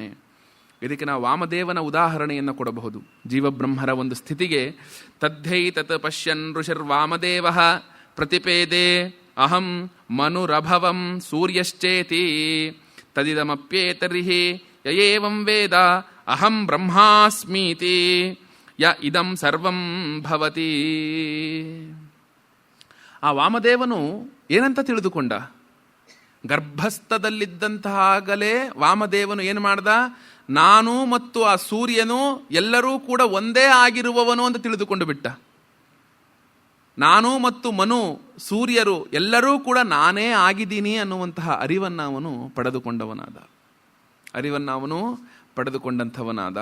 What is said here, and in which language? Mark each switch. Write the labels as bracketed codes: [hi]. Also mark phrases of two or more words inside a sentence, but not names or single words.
[kn] ಇದಕ್ಕೆ ನಾವು ವಾಮದೇವನ ಉದಾಹರಣೆಯನ್ನು ಕೊಡಬಹುದು. ಜೀವಬ್ರಹ್ಮರ ಒಂದು ಸ್ಥಿತಿಗೆ [sa] ತದ್ಧೈ ತತ್ ಪಶ್ಯನ್ ಋಷಿರ್ವಾಮದೇವ ಪ್ರತಿಪೇದೆ ಅಹಂ ಮನುರಭವಂ ಸೂರ್ಯಶ್ಚೇತಿ ತದಿದಮಪ್ಯೇತರ್ಹಿ ಯಯೇವಂ ವೇದ ಅಹಂ ಬ್ರಹ್ಮಾಸ್ಮೀತಿ ಯ ಇದಂ ಸರ್ವಂ ಭವತಿ. [kn] ಆ ವಾಮದೇವನು ಏನಂತ ತಿಳಿದುಕೊಂಡ? ಗರ್ಭಸ್ಥದಲ್ಲಿದ್ದಂತಹಾಗಲೇ ವಾಮದೇವನು ಏನು ಮಾಡ್ದ? ನಾನು ಮತ್ತು ಆ ಸೂರ್ಯನು ಎಲ್ಲರೂ ಕೂಡ ಒಂದೇ ಆಗಿರುವವನು ಅಂತ ತಿಳಿದುಕೊಂಡು ಬಿಟ್ಟ. ನಾನು ಮತ್ತು ಮನು, ಸೂರ್ಯರು ಎಲ್ಲರೂ ಕೂಡ ನಾನೇ ಆಗಿದ್ದೀನಿ ಅನ್ನುವಂತಹ ಅರಿವನ್ನು ಅವನು ಪಡೆದುಕೊಂಡಂಥವನಾದ.